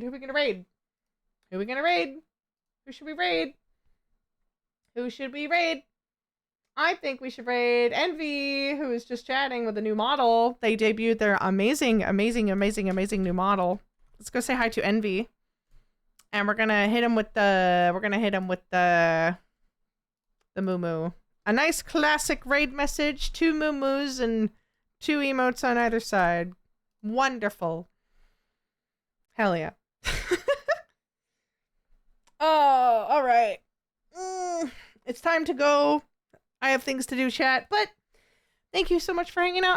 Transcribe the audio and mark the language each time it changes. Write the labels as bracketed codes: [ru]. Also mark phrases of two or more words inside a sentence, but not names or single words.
[en] Who are we going to raid? Who are we going to raid? Who should we raid? Who should we raid? I think we should raid Envy, who is just chatting with a new model. They debuted their amazing new model. Let's go say hi to Envy. And we're gonna hit him with the moo-moo. A nice classic raid message, 2 moo-moos and 2 emotes on either side. Wonderful. Hell yeah. Oh, alright. It's time to go. I have things to do, chat, but thank you so much for hanging out.